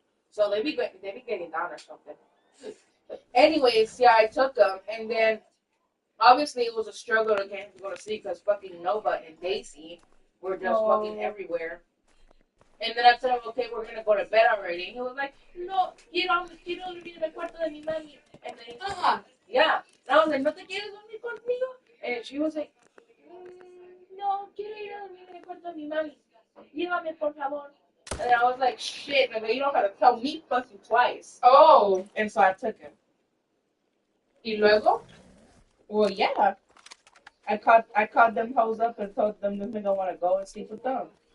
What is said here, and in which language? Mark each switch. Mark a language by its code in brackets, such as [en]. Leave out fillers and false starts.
[en] So they be getting down or something. Anyways, yeah, I took them, and then obviously it was a struggle to get him to go to sleep because fucking Nova and Daisy were just fucking everywhere. And then I said, okay, we're gonna go to bed already. And he was like, [es] no, quiero dormir en el cuarto de mi mami. [en] And then yeah. And I was like, [es] ¿no te quieres dormir conmigo? [en] And she was like, [es] no, quiero ir a dormir en el cuarto de mi mami. Llévame, por favor. [en] And I was like, shit, nigga, you don't have to tell me fucking twice. Oh. And so I took him. [es] ¿Y luego? [en] Well, yeah. I called them hoes up and told them this nigga want to go and sleep with them.